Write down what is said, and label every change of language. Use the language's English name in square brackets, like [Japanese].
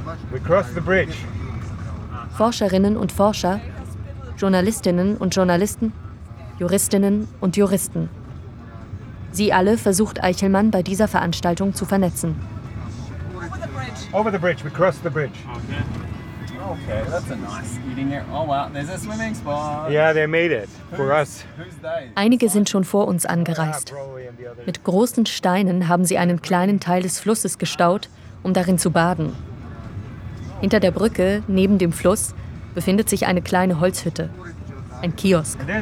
[English] We cross the bridge. [German] Forscherinnen und Forscher, Journalistinnen und Journalisten, Juristinnen und Juristen. Sie alle versucht Eichelmann bei dieser Veranstaltung zu vernetzen. [English] Over the bridge, we cross the bridge. Okay, that's a nice eating area. Oh wow, there's a swimming spot. Yeah, they made it for us. [German] Einige sind schon vor uns angereist. Mit großen Steinen haben sie einen kleinen Teil des Flusses gestaut, um darin zu baden. Hinter der Brücke, neben dem Fluss, befindet sich eine kleine Holzhütte. Ein Kiosk.